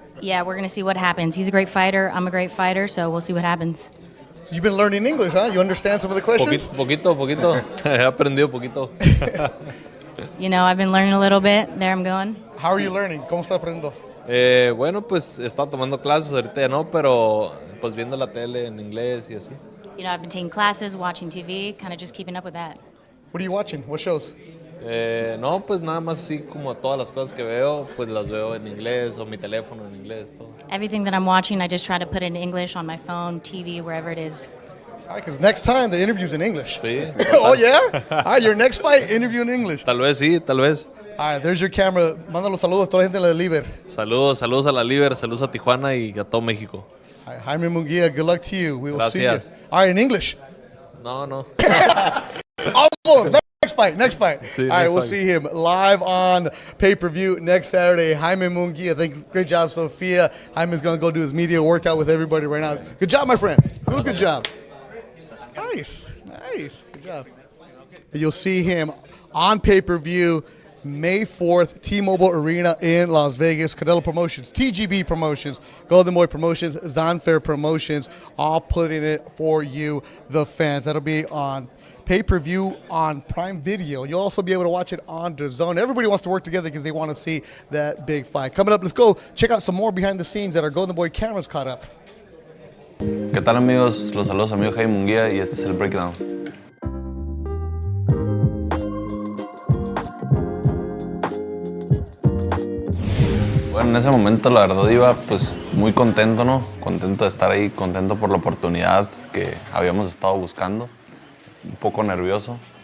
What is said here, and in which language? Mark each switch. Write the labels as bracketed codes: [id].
[en] Yeah, we're going to see what happens. He's a great fighter. I'm a great fighter, so we'll see what happens. So you've been learning English, huh? You understand some of the questions? [es] Poquito. He aprendido poquito. [en] You know, I've been learning a little bit. There I'm going. How are you learning? [es] ¿Cómo está aprendiendo? Bueno, pues está tomando clases, ahorita ya no, pero pues viendo la tele en inglés y así. [en] You know, I've been taking classes, watching TV, kind of just keeping up with that. What are you watching? What shows? [es] No, pues nada más así como todas las cosas que veo, pues las veo en inglés o mi teléfono en inglés, todo. [en] Everything that I'm watching, I just try to put it in English on my phone, TV, wherever it is. All right, because next time the interview's in English. [es] Sí. [en] Oh, yeah? All right, your next fight, interview in English. [es] Tal vez sí, tal vez. [en] All right, there's your camera. [es] Manda los saludos a toda la gente de la Liber. Saludos a la Liber, saludos a Tijuana y a todo México. [en] All right, Jaime Munguía, good luck to you. We will [es] Gracias. [en] see you. All right, in English. No. Almost. Next fight. [es] Sí, [en] all right, we'll fight. see him live on pay-per-view next Saturday. Jaime Munguia, thanks. Great job, Sophia. Jaime's going to go do his media workout with everybody right now. Good job, my friend. Real good job. Nice. Good job. You'll see him on pay-per-view May 4th, T-Mobile Arena in Las Vegas. Canelo Promotions, TGB Promotions, Golden Boy Promotions, Zonfair Promotions, all putting it for you, the fans. That'll be on pay-per-view on Prime Video. You'll also be able to watch it on DAZN. Everybody wants to work together because they want to see that big fight. Coming up, let's go check out some more behind the scenes that our Golden Boy cameras caught up. [es] ¿Qué tal, amigos? Los saludos, amigo Jaime Munguía, y este es el Breakdown. Bueno, en ese momento la verdad iba pues muy contento, ¿no? Contento de estar ahí, contento por la oportunidad que habíamos estado buscando. Un poco nervioso.